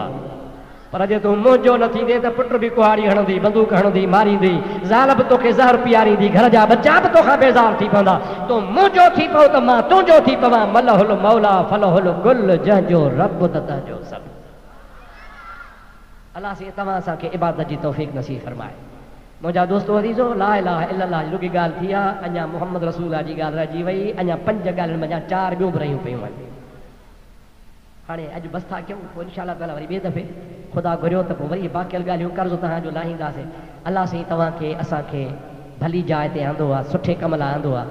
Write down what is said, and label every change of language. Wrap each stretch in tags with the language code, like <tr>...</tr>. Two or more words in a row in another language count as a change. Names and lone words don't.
<sd>पर जे तूं मुंहिंजो न थींदे त पुट बि कुहाड़ी हणंदी बंदूक हणंदी मारींदी ज़ाल बि तोखे ज़हर पीआरींदी घर जा बच्चा बि तोखां बेज़ार थी पवंदा। तूं मुंहिंजो थी पओ त मां तुंहिंजो थी पवां</sd> <ar>من له المولى فله الكل</ar> <sd>जंहिंजो रब त तंहिंजो सभु। अल्लाह से तव्हां असांखे इबादत जी तौफ़ीक़ नसीब फरमाए। मुंहिंजा दोस्तो अज़ीज़ो</sd> <ar>لا إله إلا الله</ar> <sd>जी रुॻी ॻाल्हि थी आहे अञा मोहम्मद रसूल जी ॻाल्हि रहिजी वई अञा 5 ॻाल्हियुनि में अञा 4 ॿियूं बि रहियूं पियूं आहिनि। हाणे अॼु बसि था कयूं पोइ</sd> <ar>إن شاء الله تعالى</ar> <sd>वरी ॿिए दफ़े खुदा घुरियो त पोइ वरी बाक़ियल ॻाल्हियूं कर्ज़ तव्हांजो लाहींदासीं। अलाह साईं तव्हांखे असांखे भली जाइ ते आंदो आहे, सुठे कम लाइ आंदो आहे।</sd>